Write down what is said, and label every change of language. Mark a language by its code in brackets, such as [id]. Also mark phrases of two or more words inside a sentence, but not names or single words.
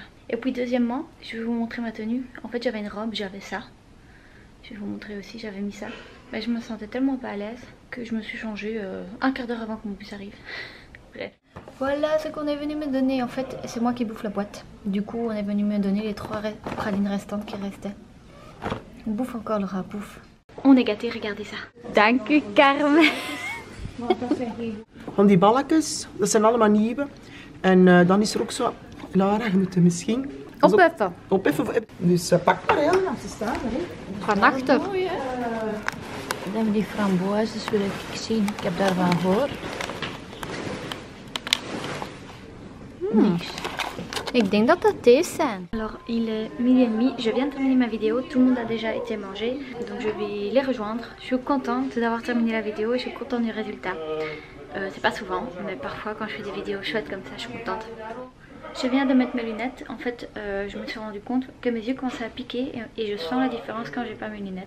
[fr] Et puis deuxièmement, je vais vous montrer ma tenue, en fait j'avais une robe, j'avais ça, je vais vous montrer aussi, j'avais mis ça, mais je me sentais tellement pas à l'aise que je me suis changée un quart d'heure avant que mon bus arrive. Bref. Voilà ce qu'on est venu me donner. En fait, c'est moi qui bouffe la boîte. Du coup, on est venu me donner les 3 pralines restantes qui restaient. On bouffe encore le rat, bouffe. On est gâtés, regardez ça. [nl] Dank u, Carmen. Van die balletjes, dat zijn allemaal nieuwe. En dan is er ook zo, Lara, je moet er misschien Opheffen. Opheffen. Dus pak maar hè, als ze staan. Van achter. Dan hebben die framboises, wil ik zien. Ik heb daarvan voor. Ik denk dat dat deze zijn. [fr] Alors, il est 12h30. Je viens de terminer ma vidéo. Tout le monde a déjà été mangé. Donc, je vais les rejoindre. Je suis contente d'avoir terminé la vidéo et je suis contente du résultat. C'est pas souvent, mais parfois quand je fais des vidéos chouettes comme ça, je suis contente. Je viens de mettre mes lunettes. En fait, je me suis rendu compte que mes yeux commençaient à piquer et je sens la différence quand j'ai pas mes lunettes.